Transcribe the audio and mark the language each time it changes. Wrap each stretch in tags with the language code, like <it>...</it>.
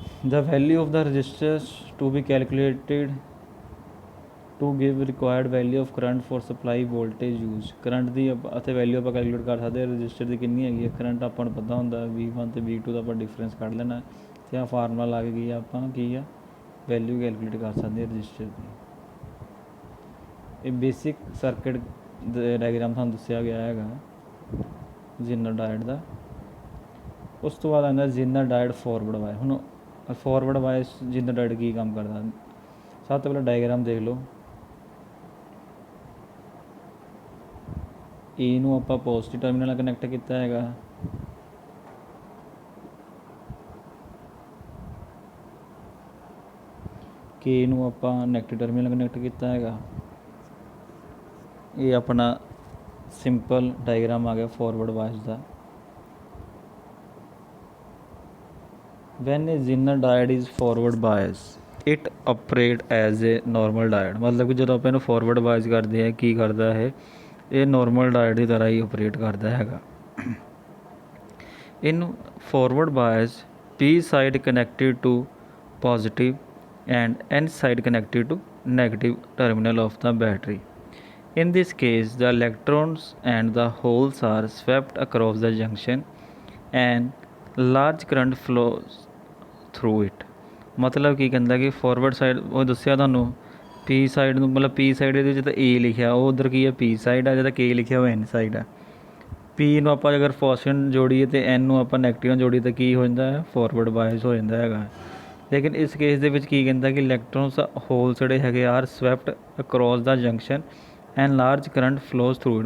<en>The value of the resistors to be calculated to give required value of current for supply voltage used।</en> <pa>Current ਦੀ ਅਤੇ value ਆਪਾਂ calculate ਕਰ ਸਕਦੇ ਹਾਂ register ਦੀ ਕਿੰਨੀ ਹੈਗੀ ਹੈ। ਕਰੰਟ ਆਪਾਂ ਨੂੰ ਪਤਾ ਹੁੰਦਾ V1 ਅਤੇ V2 ਦਾ ਆਪਾਂ ਡਿਫਰੈਂਸ ਕੱਢ ਲੈਣਾ ਅਤੇ ਆਹ ਫਾਰਮੂਲਾ ਲਾ ਕੇ ਕੀ ਆਪਾਂ ਕੀ ਆ ਵੈਲਿਊ ਕੈਲਕੂਲੇਟ ਕਰ ਸਕਦੇ ਹਾਂ ਰਜਿਸਟਰ ਦੀ। ਇਹ ਬੇਸਿਕ ਸਰਕਿਟ ਡਾਇਗਰਾਮ ਤੁਹਾਨੂੰ ਦੱਸਿਆ ਗਿਆ ਹੈਗਾ Zener diode ਦਾ। ਉਸ ਤੋਂ ਬਾਅਦ ਆਉਂਦਾ Zener diode ਫੋਰਵਰਡ ਵਾਇਸ। ਹੁਣ ਫੋਰਵਰਡ ਵਾਇਸ Zener diode ਕੀ ਕੰਮ ਕਰਦਾ ਸਭ ਤੋਂ ਪਹਿਲਾਂ ਡਾਇਗਰਾਮ ਦੇਖ ਲਓ। E ਨੂੰ ਆਪਾਂ ਪੋਜ਼ਿਟਿਵ ਟਰਮੀਨਲ ਨਾਲ ਕਨੈਕਟ ਕੀਤਾ ਹੈਗਾ, K ਨੂੰ ਆਪਾਂ ਨੈਗੇਟਿਵ ਟਰਮੀਨਲ ਨਾਲ ਕਨੈਕਟ ਕੀਤਾ ਹੈਗਾ। ਇਹ ਆਪਣਾ ਸਿੰਪਲ ਡਾਇਗਰਾਮ ਆ ਗਿਆ forward vice ਦਾ।</pa> <en>When a Zener diode is forward bias, it operate as a normal diode।</en> <pa>ਮਤਲਬ ਕਿ ਜਦੋਂ ਆਪਾਂ ਇਹਨੂੰ ਫੋਰਵਰਡ ਬਾਇਸ ਕਰਦੇ ਹਾਂ ਕੀ ਕਰਦਾ ਇਹ ਨੋਰਮਲ ਡਾਇਡ ਦੀ ਤਰ੍ਹਾਂ ਹੀ ਓਪਰੇਟ ਕਰਦਾ ਹੈਗਾ। ਇਹਨੂੰ forward ਬਾਇਸ</pa> <en>P side connected to positive and N side connected to negative terminal of the battery. In this case, the electrons and the holes are swept across the junction and large current flows through it।</en> <pa>ਮਤਲਬ ਕੀ ਕਹਿੰਦਾ ਕਿ forward side ਉਹ ਦੱਸਿਆ ਤੁਹਾਨੂੰ P side ਨੂੰ ਮਤਲਬ P side ਇਹਦੇ ਵਿੱਚ ਤਾਂ A ਲਿਖਿਆ ਉਹ ਉੱਧਰ ਕੀ ਹੈ P ਸਾਈਡ ਆ, ਜਿਹਦਾ K ਲਿਖਿਆ ਉਹ N ਸਾਈਡ ਆ। P ਨੂੰ ਆਪਾਂ ਅਗਰ ਪੋਜ਼ੀਟਿਵ ਜੋੜੀਏ ਅਤੇ N ਨੂੰ ਆਪਾਂ ਨੈਗੇਟਿਵ ਜੋੜੀਏ ਤਾਂ ਕੀ ਹੋ ਜਾਂਦਾ ਹੈ ਫੋਰਵਰਡ ਬਾਇਸ ਹੋ ਜਾਂਦਾ ਹੈਗਾ। ਲੇਕਿਨ ਇਸ ਕੇਸ ਦੇ ਵਿੱਚ ਕੀ ਕਹਿੰਦਾ ਕਿ ਇਲੈਕਟ੍ਰੋਨਸ ਹੋਲ ਜਿਹੜੇ ਹੈਗੇ</pa> <en>Are swept across the junction and large current flows through it.</en>